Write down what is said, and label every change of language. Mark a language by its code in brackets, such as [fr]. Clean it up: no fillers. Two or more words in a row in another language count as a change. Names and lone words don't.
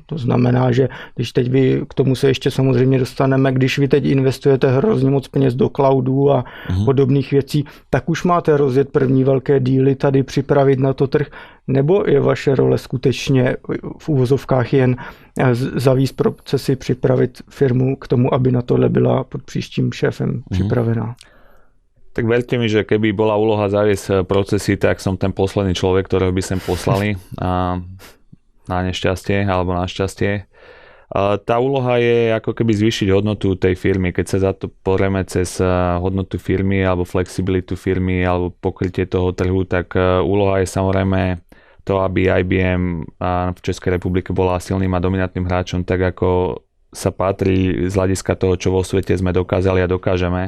[cs] To znamená, že když teď vy, k tomu se ještě samozřejmě dostaneme, když vy teď investujete hrozně moc peněz do cloudu a podobných věcí, tak už máte rozjet první velké díly, tady připravit na to trh, nebo je vaše role skutečně v úvozovkách jen zavíst procesy, připravit firmu k tomu, aby na tohle byla pod příštím šéfem připravená? [sk] Tak verte mi, že keby bola úloha zaviesť procesy, tak som ten posledný človek, ktorého by sem poslali na nešťastie alebo na šťastie. Tá úloha je ako keby zvýšiť hodnotu tej firmy. Keď sa za to pozrieme cez hodnotu firmy alebo flexibilitu firmy alebo pokrytie toho trhu, tak úloha je samozrejme to, aby IBM v Českej republike bola silným a dominantným hráčom, tak ako sa patrí z hľadiska toho, čo vo svete sme dokázali a dokážeme.